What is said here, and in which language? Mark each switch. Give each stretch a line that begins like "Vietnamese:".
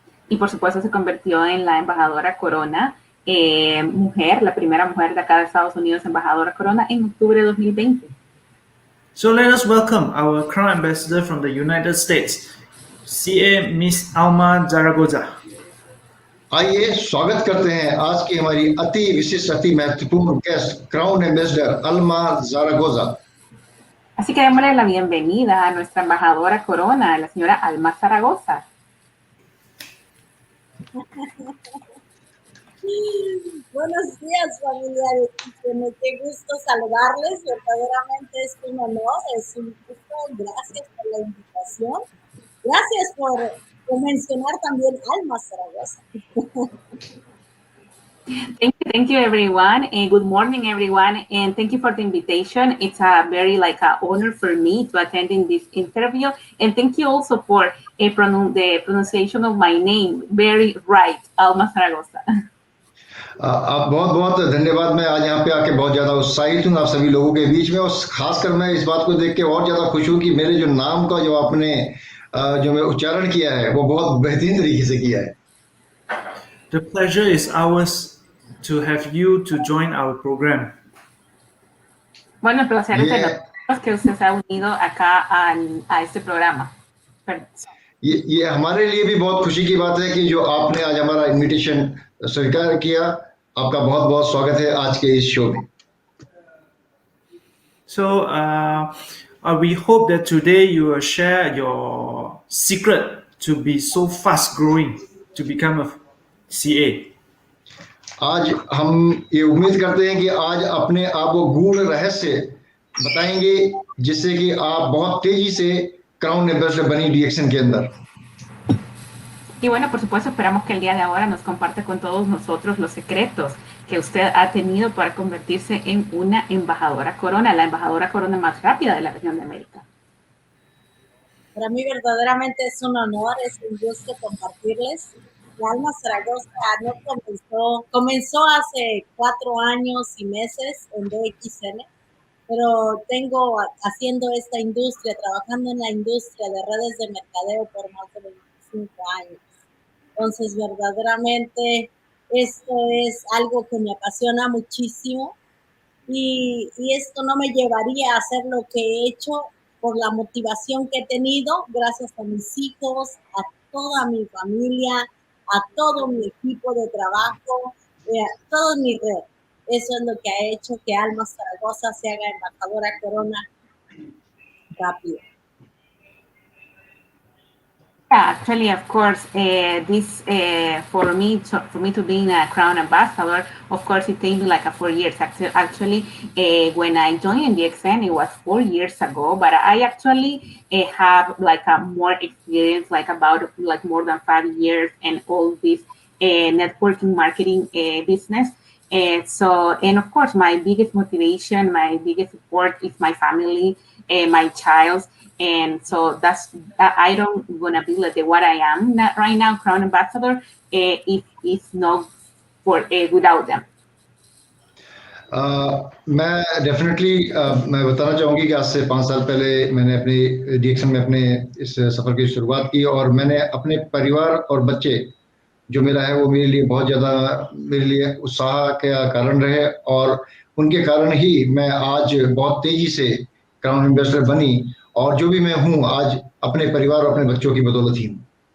Spanish: Y por supuesto se convirtió en la embajadora Corona, mujer, la primera mujer de acá de Estados Unidos embajadora Corona en octubre de 2020.
English: So let us welcome our Crown Ambassador from the United States, CA Miss Alma Zaragoza.
Hindi: आइए स्वागत करते हैं आज की हमारी अति विशिष्ट, अति महत्वपूर्ण guest, crown ambassador Alma ज़ारागोजा।
Spanish: Así que démosle la bienvenida a nuestra embajadora Corona, la señora Alma Zaragoza. Buenos días, familia de DXN. Qué gusto saludarles. Verdaderamente es un honor, es un gusto. Gracias por la invitación. Gracias por mencionar también Alma Zaragoza.
English: Thank you, everyone, and good morning, everyone, and thank you for the invitation. It's a very honor for me to attend in this interview, and thank you also for the pronunciation of my name, very right, Alma Zaragoza.
Hindi: आप बहुत बहुत धन्यवाद। मैं आज यहाँ पे आके बहुत ज़्यादा उत्साहित हूँ आप सभी लोगों के बीच में, और खासकर मैं इस बात को देख के और ज़्यादा खुश हूँ कि मेरे जो नाम का जो आपने जो मैं उच्चारण किया है वो बहुत बेहतरीन तरीके से किया है।
English: The pleasure is ours to have you to join our program.
Spanish: Bueno, el placer es de
Hindi: ये
Spanish: nosotros que usted se ha unido acá a este programa.
Hindi: ये हमारे लिए भी बहुत खुशी की बात है कि जो आपने आज हमारा इनविटेशन स्वीकार किया। आपका बहुत बहुत स्वागत है आज के इस शो में।
English: So we hope that today you will share your secret to be so fast growing to become a CA.
Hindi: आज हम ये उम्मीद करते हैं कि आज अपने आप को गूढ़ रहस्य बताएंगे जिससे कि आप बहुत तेजी से क्राउन एम्बेसडर बनी डीएक्सन के अंदर।
Spanish: Y bueno, por supuesto, esperamos que el día de ahora nos comparte con todos nosotros los secretos que usted ha tenido para convertirse en una embajadora corona, la embajadora corona más rápida de la región de América. Para mí verdaderamente es un honor, es un gusto compartirles. Alma Zaragoza no comenzó hace 4 años y meses en DXN, pero tengo haciendo esta industria, trabajando en la industria de redes de mercadeo por más de 25 años. Entonces, verdaderamente, esto es algo que me apasiona muchísimo y esto no me llevaría a hacer lo que he hecho por la motivación que he tenido, gracias a mis hijos, a toda mi familia, a todo mi equipo de trabajo, a toda mi red. Eso es lo que ha hecho que Alma Zaragoza se haga embajadora corona rápido.
English: Yeah, actually, of course, this for me to being a crown ambassador, of course, it takes me 4 years. Actually, when I joined DXN, it was 4 years ago, but I actually have a more experience, about more than 5 years, and all this networking marketing business. And of course, my biggest motivation, my biggest support is my family, my child. And so I don't gonna be what I am right now, Crown Ambassador, if it's not for without them.
Hindi: मैं definitely मैं बताना चाहूँगी कि आज से 5 साल पहले मैंने अपनी डीएक्सन में अपने इस सफ़र की शुरुआत की, और मैंने अपने परिवार और बच्चे जो मेरा है वो मेरे लिए बहुत ज़्यादा मेरे लिए उत्साह का कारण रहे, और उनके कारण ही मैं आज बहुत तेज़ी से क्राउन एम्बेसडर बनी, और जो भी मैं हूँ आज अपने परिवार और अपने बच्चों की बदौलत ही हूँ।